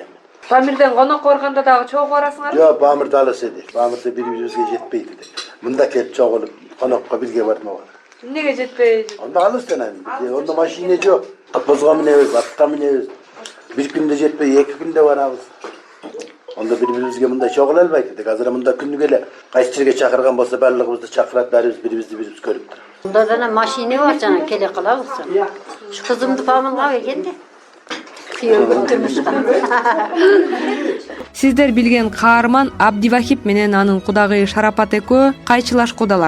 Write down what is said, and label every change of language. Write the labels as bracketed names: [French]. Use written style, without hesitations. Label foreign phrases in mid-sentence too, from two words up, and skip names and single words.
[Kyrgyz] Памирден конокко барганда дагы чогуу барасыңар? Жок, Памирде алыс эди. Памирде бири-бирибизге жетпейт эди. Мында келип чогулуп, конокко бирге бармаган. Эмнеге жетпейт? Анда алыс анан. Онда машина жок. Атбозго минебиз, атка минебиз. Бир күндө жетпей, 2 күндө барабыз. Онда бирбирибизге мындай чогула албайт эдик. Azыр mында күнүгө эле кайсы жерге чакырган болсо барлыгыбызды чакырат, баарыбыз бирибизди көрүп туруп. Мында жана машина бар жана келе калабыз. Ушу кызымды Памирга бергенде. Күйөөгө турмушта. Сиздер билген каарман Абдивахип менен анын кудагыйы Шарапат экөө кайчылаш кудалар.